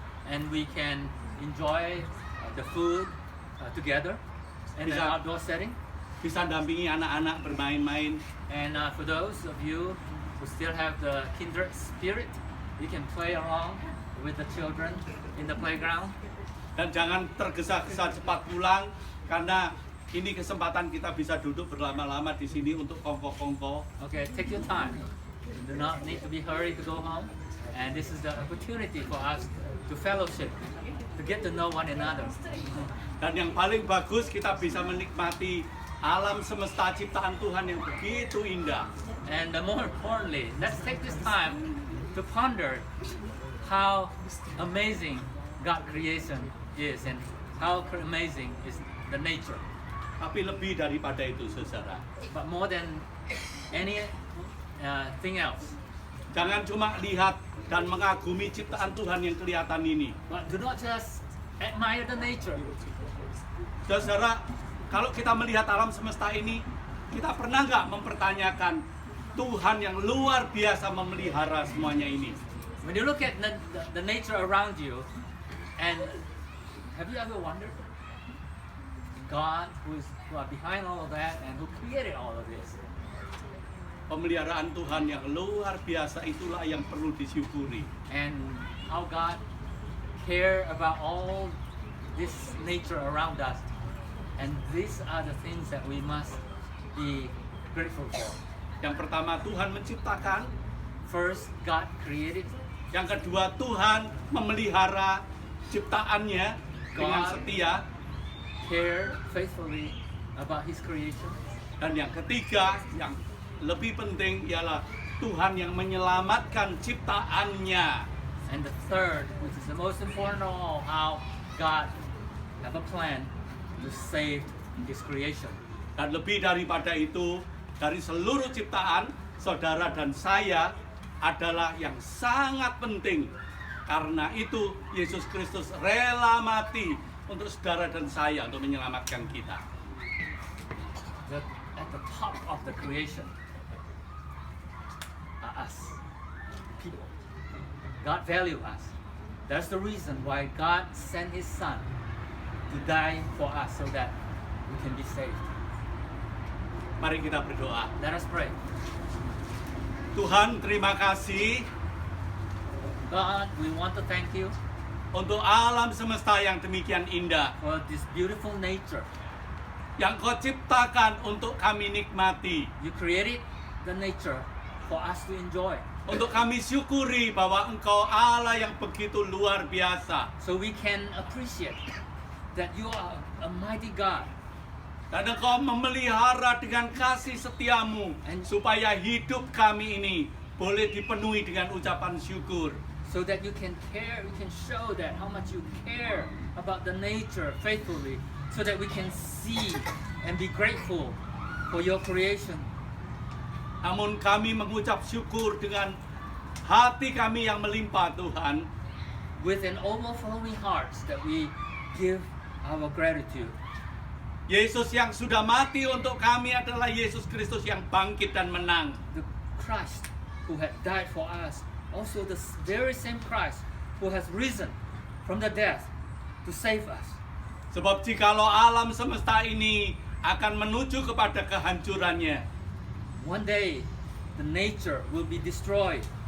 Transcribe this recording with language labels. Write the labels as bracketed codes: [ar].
[en] And we can enjoy the food together in an [id] Bisa- [en] outdoor setting. [id] Bisa dampingi anak-anak bermain-main. [en] And for those of you who still have the kindred spirit, you can play along with the children in the playground. [id] Dan jangan tergesa-gesa cepat pulang, karena ini kesempatan kita bisa duduk berlama-lama di sini untuk kongko-kongko. [en] Okay, take your time. You do not need to be hurried to go home. And this is the opportunity for us to fellowship, to get to know one another. [id] Dan yang paling bagus, kita bisa menikmati alam semesta ciptaan Tuhan yang begitu indah. [en] And more importantly, let's take this time to ponder how amazing God creation is and how amazing is the nature. [id] Tapi lebih daripada itu, saudara. [en] But more than any thing else, [id] Jangan cuma lihat dan mengagumi ciptaan Tuhan yang kelihatan ini. [en] but do not just admire the nature. [id] Saudara, kalau kita melihat alam semesta ini, kita pernah nggak mempertanyakan Tuhan yang luar biasa memelihara semuanya ini? [en] When you look at the nature around you, and have you ever wondered God who are behind all of that and who created all of this? [id] Pemeliharaan Tuhan yang luar biasa itulah yang perlu disyukuri. [en] And how God care about all this nature around us. And these are the things that we must be grateful for. [id] Yang pertama, Tuhan menciptakan. [en] First, God created. [id] Yang kedua, Tuhan memelihara ciptaannya dengan [en] God. [id] setia. [en] Care faithfully about His creation. [id] Dan yang ketiga, yang lebih penting ialah Tuhan yang menyelamatkan ciptaannya. [en] And the third, which is the most important of all, how God have a plan to save His creation. [id] Dan lebih daripada itu, dari seluruh ciptaan, saudara dan saya adalah yang sangat penting. Karena itu, Yesus Kristus rela mati untuk saudara dan saya untuk menyelamatkan kita. [en] At the top of the creation are us, people. God value us. That's the reason why God sent His Son to die for us so that we can be saved. [id] Mari kita berdoa. [en] Let us pray. [id] Tuhan, terima kasih [en] God, we want to thank You [id] untuk alam semesta yang demikian indah, [en] for this beautiful nature. [id] yang Kau ciptakan untuk kami nikmati, [en] You created the nature for us to enjoy. [id] untuk kami syukuri bahwa Engkau Allah yang begitu luar biasa. [en] So we can appreciate that You are a mighty God. [id] Dan Engkau memelihara dengan kasih setiamu, supaya hidup kami ini boleh dipenuhi dengan ucapan syukur. [en] So that you can care, you can show that how much you care about the nature faithfully, so that we can see and be grateful for Your creation. [id] Namun kami mengucap syukur dengan hati kami yang melimpah, Tuhan. [en] With an overflowing hearts that we give our gratitude. [id] Yesus yang sudah mati untuk kami adalah Yesus Kristus yang bangkit dan menang. [en] The Christ who had died for us, also the very same Christ who has risen from the death to save us. [id] Sebab jikalau alam semesta ini akan menuju kepada kehancurannya, [en] One day the nature will be destroyed.